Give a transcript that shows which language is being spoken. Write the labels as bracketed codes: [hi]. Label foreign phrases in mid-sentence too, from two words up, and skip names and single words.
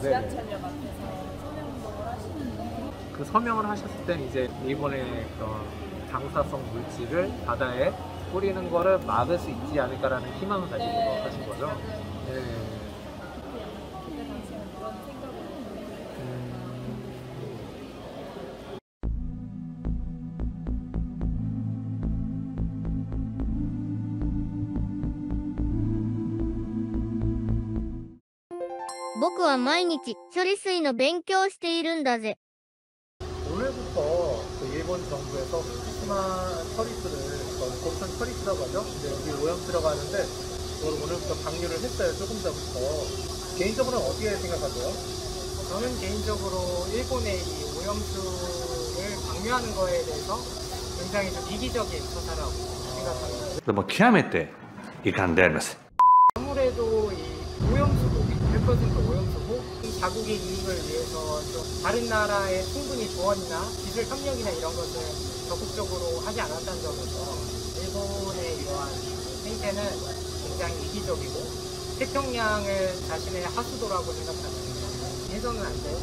[ko] 지하철역 앞에서 서명운동을 하시는데 그 서명을 하셨을 땐 이제 일본의 그런 방사성 물질을 바다에 뿌리는 거를 막을 수 있지 않을까라는 희망을 가지고 하신 거죠? 네. 그때 당시에는 그런 생각을 [ja] 僕は毎日処理水の勉強をしているんだぜ。 [ko] 오늘부터 그 일본 정부에서 후쿠시마 처리수를, 고선 처리수라고 하죠? 근데 여기 오염수라고 하는데 그걸 오늘부터 방류를 했어요. 조금 전부터. 개인적으로는 어떻게 생각하세요? 저는 개인적으로 일본의 이 오염수를 방류하는 거에 대해서 굉장히 좀 이기적인 처사라고 생각합니다. [ja] でも極めて遺憾であります。 [ko] 아무래도 이 오염수고 100% 오염수고 이 자국의 이익을 위해서 좀 다른 나라의 충분히 조언이나 기술 협력이나 이런 것을 적극적으로 하지 않았다는 점에서 일본의 이러한 행태는 굉장히 이기적이고 태평양을 자신의 하수도라고 생각하는 해서는 안 돼요.